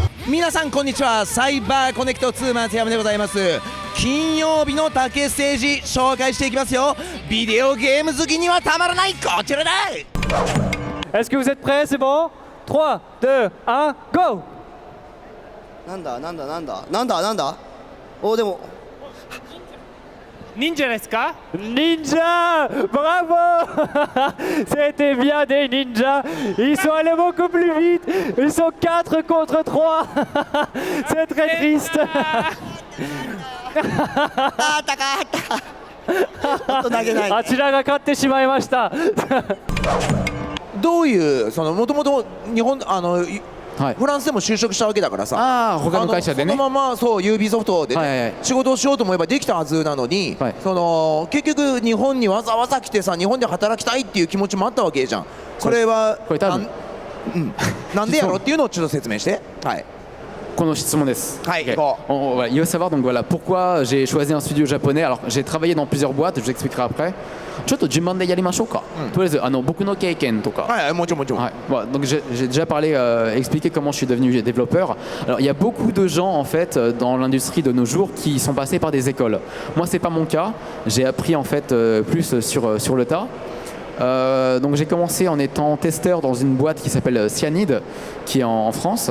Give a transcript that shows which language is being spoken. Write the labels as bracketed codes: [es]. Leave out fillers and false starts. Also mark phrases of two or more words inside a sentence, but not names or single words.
[ja] 皆さんこんにちは。サイバーコネクト2松山でございます。金曜日の竹ステージ紹介していきますよ。ビデオゲーム好きにはたまらないこちらだ。 [fr] Est-ce que vous êtes prêts? C'est bon? 3, 2, 1, go! [ja] なんだおでも Ninjaですか? Ninja! [fr] Bravo! C'était bien des ninjas. Ils sont allés beaucoup plus vite. Ils sont 4 contre 3. C'est très triste. [ja] あちらが勝ってしまいました。どういうそのもともと日本はい、フランスでも就職したわけだからさ、あ他の会社でね、そのままそうユービソフトで、ね、はいはいはい、仕事をしようと思えばできたはずなのに、はい、その結局日本にわざわざ来てさ日本で働きたいっていう気持ちもあったわけじゃん。それはこれ多分なんでやろっていうのをちょっと説明して。はい。この質問です。はい、 okay. [fr] Il veut savoir donc voilà pourquoi j'ai choisi un studio japonais. Alors j'ai travaillé dans plusieurs boîtes, je vous expliquerai après. [ja] ちょっと順番でやりましょうか。とりあえず僕の経験とか。はい、もちろんもちろん。はい。 [fr] Voilà, donc j'ai déjà parlé, expliqué comment je suis devenu développeur. Alors il y a beaucoup de gens en fait dans l'industrie de nos jours qui sont passés par des écoles. Moi c'est pas mon cas. J'ai appris en fait plus sur le tas. Donc j'ai commencé en étant testeur dans une boîte qui s'appelle Cyanide, qui est en France.